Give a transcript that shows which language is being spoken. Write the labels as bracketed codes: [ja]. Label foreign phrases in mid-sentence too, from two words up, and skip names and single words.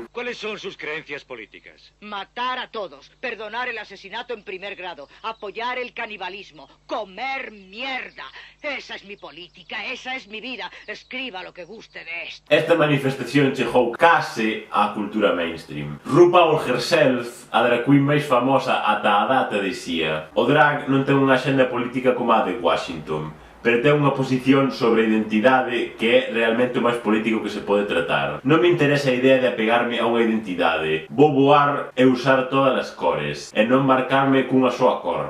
[es] ¿Cuáles son sus creencias políticas? Matar a todos, perdonar el asesinato en primer grado, apoyar el canibalismo, comer mierda. Esa es mi política, esa es mi vida. Escriba lo que guste de esto. [gl] Esta manifestación chegou case á cultura mainstream. RuPaul herself, a [en] drag queen [gl] máis famosa ata a data, dicía: o drag non ten unha axenda política como a de Washington, pero ten unha posición sobre a identidade que é realmente o máis político que se pode tratar. Non me interesa a idea de apegarme a unha identidade. Vou voar e usar todas as cores, e non marcarme cunha soa cor.